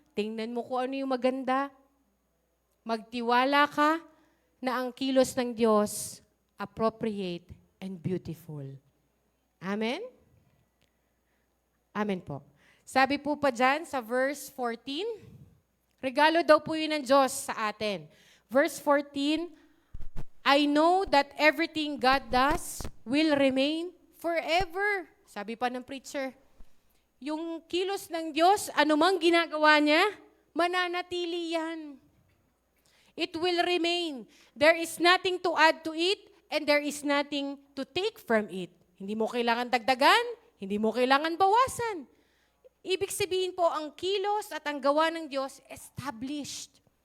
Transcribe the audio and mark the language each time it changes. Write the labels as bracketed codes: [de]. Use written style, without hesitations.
[tl] Tingnan mo kung ano yung maganda. Magtiwala ka na ang kilos ng Diyos [en] appropriate and beautiful. [tl] Amen? Amen po. Sabi po pa dyan sa verse 14, regalo daw po yun ng Diyos sa atin. [en] Verse 14, I know that everything God does will remain forever. [tl] Sabi pa ng preacher, yung kilos ng Diyos, anumang ginagawa niya, mananatili yan. [en] It will remain. There is nothing to add to it, and there is nothing to take from it. [tl] Hindi mo kailangan dagdagan, hindi mo kailangan bawasan. Ibig sabihin po, ang kilos at ang gawa ng Diyos, established.